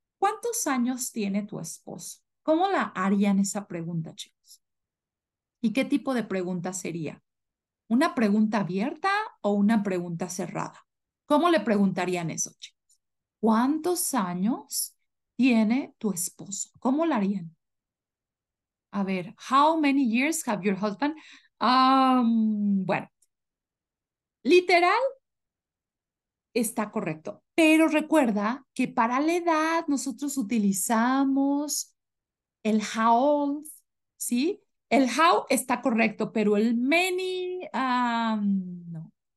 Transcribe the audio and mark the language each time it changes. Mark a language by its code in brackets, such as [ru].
[es] ¿Cuántos años tiene tu esposo? ¿Cómo la harían esa pregunta, chicos? ¿Y qué tipo de pregunta sería? ¿Una pregunta abierta o una pregunta cerrada? ¿Cómo le preguntarían eso, chicos? ¿Cuántos años tiene tu esposo? ¿Cómo la harían? A ver, [en] how many years have your husband? [es] Bueno, literal está correcto, pero recuerda que para la edad nosotros utilizamos el how old, ¿sí? El how está correcto, pero el many, no.